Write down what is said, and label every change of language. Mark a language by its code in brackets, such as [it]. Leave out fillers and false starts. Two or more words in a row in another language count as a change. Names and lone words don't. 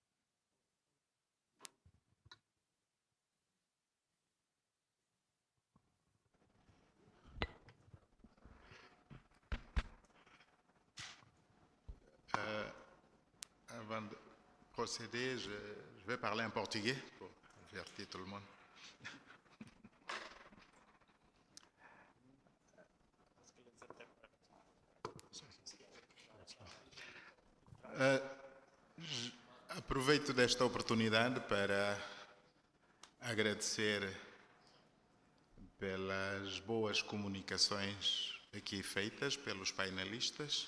[fr] Avant de procéder, je vais parler en portugais pour avertir tout le monde. [pt] Aproveito desta oportunidade para agradecer pelas boas comunicações aqui feitas pelos painelistas.